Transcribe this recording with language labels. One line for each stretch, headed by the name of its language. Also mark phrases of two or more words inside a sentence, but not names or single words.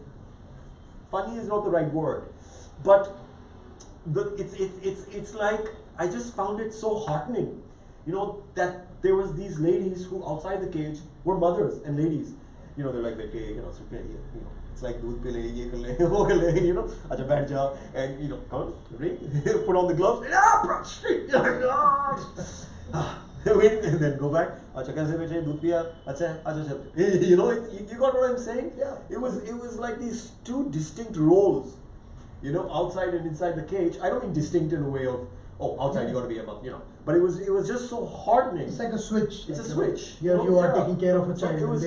English: Funny is not the right word, but it's like I just found it so heartening, you know, that there was these ladies who outside the cage were mothers and ladies, you know, they're like, you know, it's like
Hindi: दूध पी ले, ये कर ले, वो कर ले,
English: you know,
Hindi: अच्छा बैठ जा,
English: and you know, come on, ring, put on the gloves, win, and then go back.
Hindi: अच्छा कैसे बच्चे दूध पिया, अच्छा चल.
English: You know, you got what I'm saying? Yeah. It was like these two distinct roles, you know, outside and inside the cage. I don't mean distinct in a way of, oh, outside you got to be a mother, you know, but it was just so heartening. It's like a switch. It's a like, switch. You know, you are taking care of a So child, it was